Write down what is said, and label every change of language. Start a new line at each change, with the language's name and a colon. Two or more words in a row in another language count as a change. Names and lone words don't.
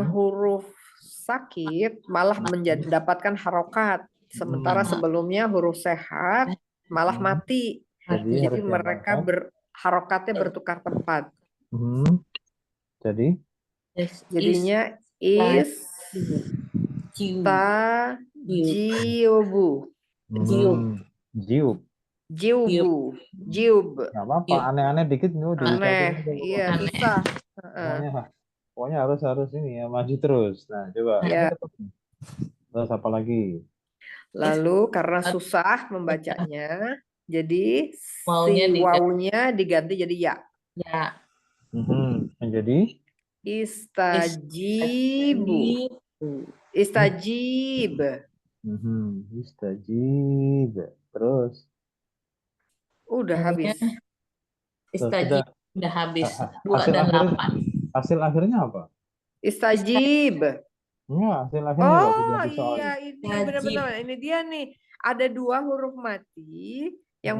Indonesian: Mhm. huruf sakit malah mendapatkan harokat, sementara Hmm. sebelumnya huruf sehat malah Hmm. mati. Jadi Jadi harus mereka diamalkan. harokatnya bertukar tempat. Hmm. Jadi Is Jadinya jiu jiu istajibu, jiu jiub. jiu jiubu, jiub. Nggak apa-apa, jiu aneh-aneh dikit nih diucapin Aneh, aja iya pokoknya. aneh. susah. Pokoknya pokoknya harus harus ini ya, maju terus. Nah, coba ini Ya, ketemu. Terus apa lagi? lalu karena susah membacanya, jadi Maunya si diganti wawunya diganti jadi ya. ya Menjadi Istajibu, istajibu. istajib. istajib. Terus Udah Maunya habis. sudah istajib udah habis hasil 2 dan akhirnya 8. apa? Istajib. Enggak, hasil akhirnya coba Oh sudah di iya, soalnya. ini Istajib. benar-benar ini dia nih. Ada 2 huruf mati yang